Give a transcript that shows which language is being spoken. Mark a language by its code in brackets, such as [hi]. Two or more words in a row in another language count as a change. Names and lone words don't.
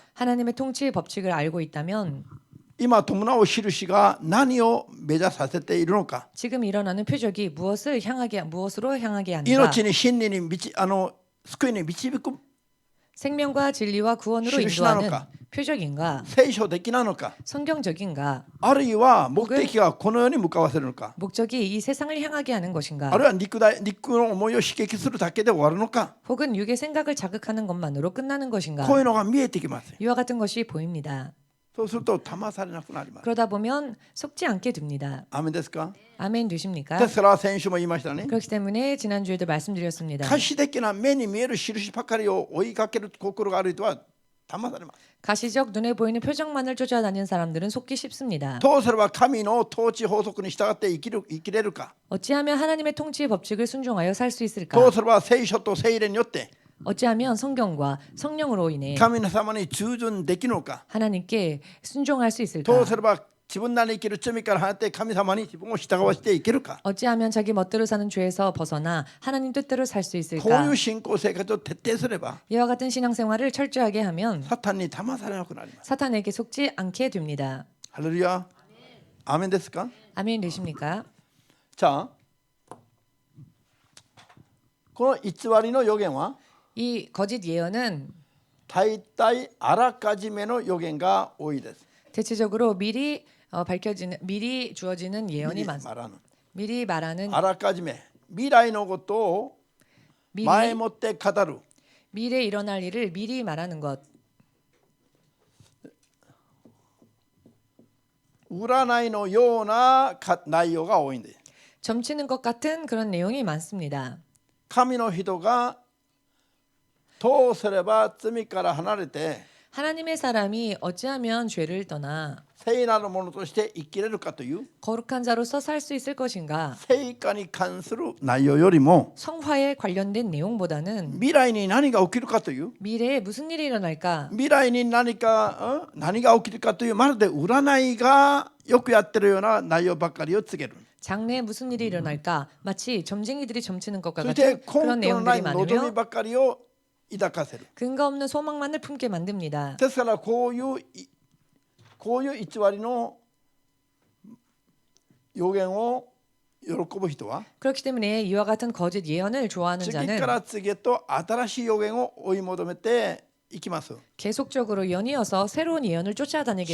[ko] 하나님의 통치 법칙을 알고 있다면 [ja] 今伴う印が何を目指させているのか [ko] 지금 일어나는 표적이 무엇으로 향하게 하는가 [ja] 命に真理に救いに導く [ko] 생명과 진리와 구원으로 실시하는가? 인도하는 표적인가 [ja] 聖書的なのか [ko] 성경적인가 [ja] あるいは目的がこの世に向かわせるのか [ko] 목적이 이 세상을 향하게 하는 것인가 [ja] あるいは肉の思いを刺激するだけで終わるのか [ko] 혹은 육의 생각을 자극하는 것만으로 끝나는 것인가 [ja] こういうのが見えてきます。 [ko] 이와 같은 것이 보입니다. [ja] そうすると騙されなくなります。 [ko] 그러다 보면 속지 않게 됩니다. [ja] アーメンですか。 [ko] 아멘 되십니까? [ja] ですから先週も言いましたね。 [ko] 그렇기 때문에 지난주에도 말씀드렸습니다. [ja] 可視的な目に見える印ばかりを追いかける心がある人は騙されます。 [ko] 가시적 눈에 보이는 표적만을 쫓아다니는 사람들은 속기 쉽습니다. [ja] どうすれば神の統治法則に従って生きれるか。 [ko] 어찌하면 하나님의 통치의 법칙을 순종하여 살 수 있을까? [ja] どうすれば聖書と聖霊によって [ko] 어찌하면 성경과 성령으로 인해 [ja] 神様に従順できるのか。 [ko] 하나님께 순종할 수 [ja] ど [ko] 있을까? [ja] うすれば自分なりに生きる罪から離れて神様に自分を従わせていけるか。 [ko] 어찌하면 자기 멋대로 사는 죄에서 벗어나 하나님 뜻대로 살 수 [ja] こうい [ko] 있을까? [ja] う信仰生活を徹底すれば [ko] 이와 같은 신앙생활을 철저하게 하면 [ja] サタンに騙されなくなります。 [ko] 사탄에게 속지 않게 됩니다. [ja] ハレルヤ。アーメンですか。 [ko] 아멘 되십니까? [ja] じゃあこの偽りの予言は [ko] 이 거짓 예언은 [ja] 大体あらかじめの予言が多いです。 [ko] 대체적으로 미리 주어지는 예언이 많습니다. 말하는 미리 말하는 [ja] あらかじめ未来のことを前もって語る [ko] 미래에 일어날 일을 미리 말하는 것. [ja] 占いのような内容が多いんです。 [ko] 점치는 것 같은 그런 내용이 많습니다. [ja] 神の人がどうすれば罪から離れて [ko] 하나님의 사람이 어찌하면 죄를 떠나 [ja] 聖なるものとして生きれるかという [ko] 거룩한 자로서 살 수 있을 것인가? [ja] 聖化に関する内容よりも [ko] 성화에 관련된 내용보다는 [ja] 未来に何が起きるかという [ko] 미래에 무슨 일이 일어날까? [ja] 未来に何が起きるかというまるで占いがよくやってるような内容ばっかりを告げる。 [ko] 장래에 무슨 일이 일어날까? 마치 점쟁이들이 점치는 것과 [ja] そして [ko] 같은 그런 [ja] 根拠のない [ko] 내용들이 [ja] 望み [ko] 많으며 [ja] ばっかりを抱かせる。 [ko] 근거 없는 소망만을 품게 만듭니다. [ja] ですからこういう偽りの予言を喜ぶ人は [ko] 그렇기 때문에 이와 같은 거짓 예언을 좋아하는 [ja] 次 [ko] 자는 [ja] から次へと新しい予言を追い求めていきます。 [ko] 계속적으로 연이어서 새로운 예언을 쫓아다니게